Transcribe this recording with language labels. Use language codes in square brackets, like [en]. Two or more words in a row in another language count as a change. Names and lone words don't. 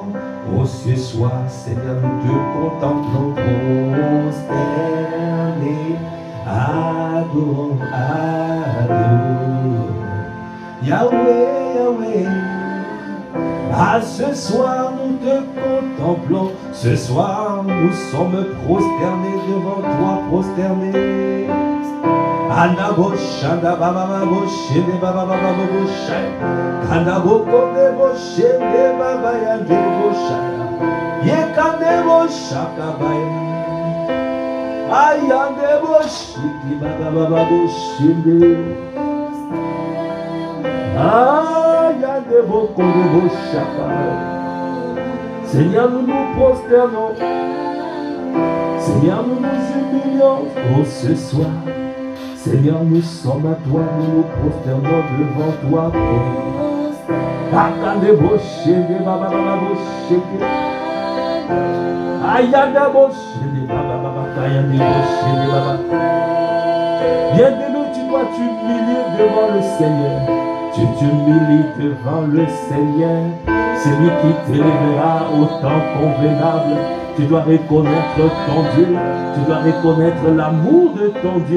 [fr] Oh, ce soir, Seigneur, nous te contemplons, prosternés, adorants, adorants. Yahweh, Yahweh. Ah, ce soir nous te contemplons, ce soir nous sommes prosternés devant toi, prosternés. Anabo shanda baba babo shende baba baba babo shaya. Kanabo kodebo shende baba yandebo shaya. Yekanebo shakabaya. Ayandebo shiki baba baba babo shende. Ayandebo kodebo shakabaya. Seigneur, nous nous prosternons. Seigneur, nous nous humilions. Oh, ce soir. Seigneur, nous sommes à toi, nous nous prosternons devant toi. Akandebo shende baba baba bo sheke. Ayandebo shende baba baba kayandebo shende baba. Viens de nous, tu dois t'humilier devant le Seigneur. Tu t'humilies devant le Seigneur. C'est lui qui t'élèvera au temps convenable. Tu dois reconnaître ton Dieu. Tu dois reconnaître l'amour de ton Dieu.